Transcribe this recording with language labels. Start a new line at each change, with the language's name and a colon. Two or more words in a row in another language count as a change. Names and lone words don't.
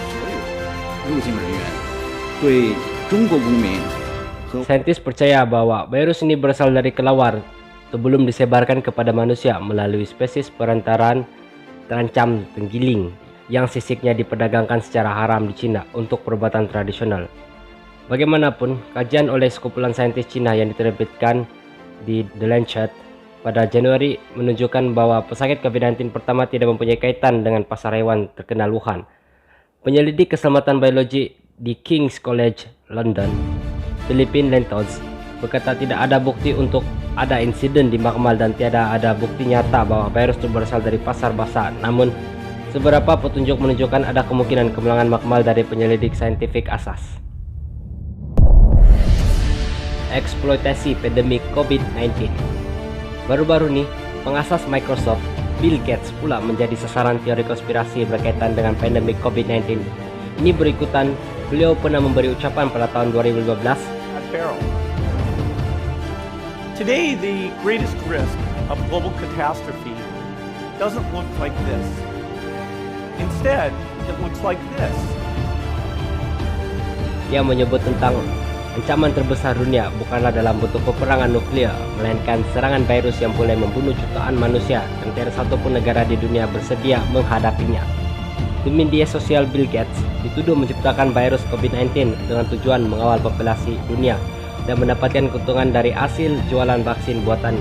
Malay: Saintis percaya bahwa virus ini berasal dari kelelawar sebelum disebarkan kepada manusia melalui spesies perantaraan terancam tenggiling yang sisiknya diperdagangkan secara haram di China untuk perubatan tradisional. Bagaimanapun, kajian oleh sekumpulan saintis Cina yang diterbitkan di The Lancet pada Januari menunjukkan bahwa pesakit COVID-19 pertama tidak mempunyai kaitan dengan pasar hewan terkenal Wuhan. Penyelidik keselamatan biologi di King's College London, Philippine Lentos, berkata tidak ada bukti untuk ada insiden di makmal dan tiada ada bukti nyata bahwa virus itu berasal dari pasar basah. Namun, seberapa petunjuk menunjukkan ada kemungkinan kemalangan makmal dari penyelidik saintifik asas. Eksploitasi pandemik COVID-19. Baru-baru ini, pengasas Microsoft, Bill Gates pula menjadi sasaran teori konspirasi berkaitan dengan pandemik COVID-19. Ini berikutan, beliau pernah memberi ucapan pada tahun 2015
English: Today, the greatest risk of global catastrophe doesn't look like this. Instead, it looks like this.
Malay: Dia menyebut tentang ancaman terbesar dunia bukanlah dalam bentuk peperangan nuklir, melainkan serangan virus yang boleh membunuh jutaan manusia dan tidak satupun negara di dunia bersedia menghadapinya. Di media sosial, Bill Gates dituduh menciptakan virus COVID-19 dengan tujuan mengawal populasi dunia dan mendapatkan keuntungan dari hasil jualan vaksin buatannya.